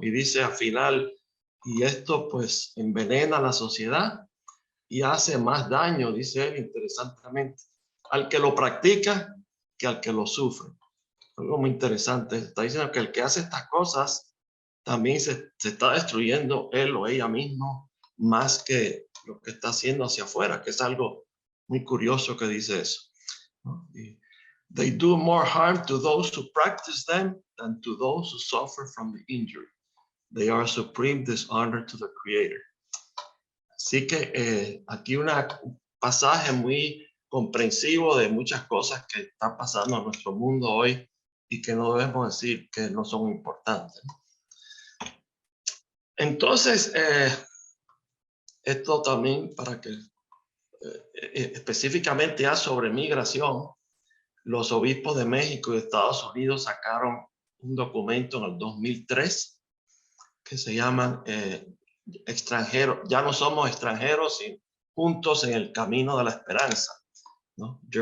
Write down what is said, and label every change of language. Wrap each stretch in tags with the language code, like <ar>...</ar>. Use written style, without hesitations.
<es>Y dice al final, y esto pues envenena a la sociedad y hace más daño, dice él interesantemente, al que lo practica que al que lo sufre. Algo muy interesante, está diciendo que el que hace estas cosas también se está destruyendo él o ella mismo más que lo que está haciendo hacia afuera, que es algo muy curioso que dice eso, ¿no?</es> <en>They do more harm to those who practice them than to those who suffer from the injury. They are supreme dishonor to the Creator.</en> <es>Así que aquí un pasaje muy comprensivo de muchas cosas que están pasando en nuestro mundo hoy y que no debemos decir que no son importantes, ¿no? Entonces, esto también para que específicamente ya sobre migración, los obispos de México y de Estados Unidos sacaron un documento en el 2003 que se llama extranjeros, ya no somos extranjeros, sino juntos en el camino de la esperanza, ¿no?</es>